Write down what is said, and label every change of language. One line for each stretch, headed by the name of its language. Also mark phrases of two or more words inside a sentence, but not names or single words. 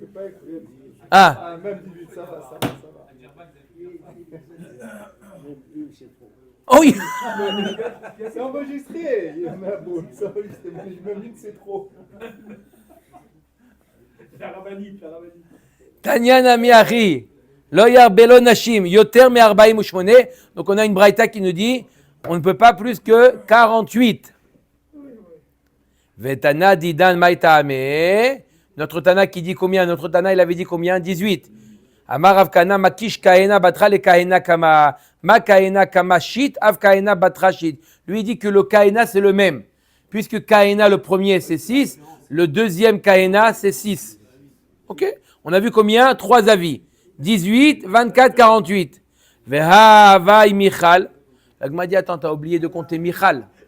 French: Ah. Même 18, ça va. Oh oui. C'est enregistré. Il y en a beau. C'est enregistré. Je me dis que c'est trop. La rabbinite.
Hebrew: תניא נמי הכי לא ירבה לו נשים יותר מארבעים ושמונה.
French: Donc on a une braïta qui nous dit, on ne peut pas plus que 48.
Aramaic: ותנא דידן מאי טעמא.
French: Notre Tana qui dit combien? Notre Tana il avait dit combien? 18.
Aramaic: אמר אבכנה מקיש כהנה בתרא לכהנה קמא מה כהנה קמא שית אף כהנה בתרא שית.
French: Lui il dit que le kaena c'est le même. Puisque kaena le premier c'est 6, le deuxième kaena c'est 6. Ok? On a vu combien? 3 avis. 18, 24, 48.
Aramaic: והא איכא מיכל.
French: La Gemara dit, attends, t'as oublié de compter Michal.